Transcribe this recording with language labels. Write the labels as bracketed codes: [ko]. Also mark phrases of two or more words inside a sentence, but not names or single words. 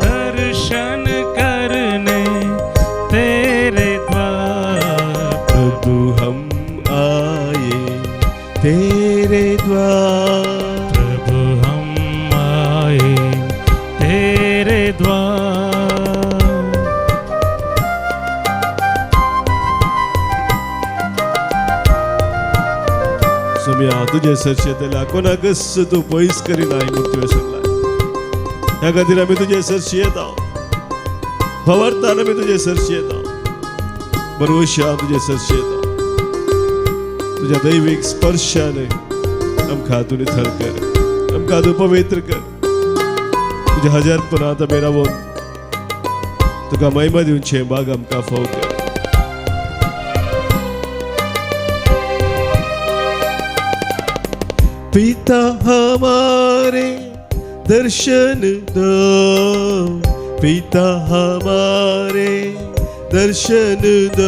[hi] दर्शन करने तेरे द्वार, प्रभु हम आए तेरे द्वार, प्रभु हम आए तेरे द्वार. [kok] सोम्या तुझे सरशेतल्या कोणाकच तू पयस करिनाय म्हूण तुवें सांगलां. ह्या खातीर आमी तुजे सरशी येता, भवार्थान आमी तुजे सरशी येता, बरवशा तुजे सरशी येता. तुझ्या दैवीक स्पर्शाने आमकां तूं निथळ कर, आमकां तूं पवित्र कर. तुज्या हजारपणांत आमी रावून तुका महिमा दिवचे भाग आमकां फाव कर. [hi] पिता हमारे दर्शन दो, पिता हमारे दर्शन दो,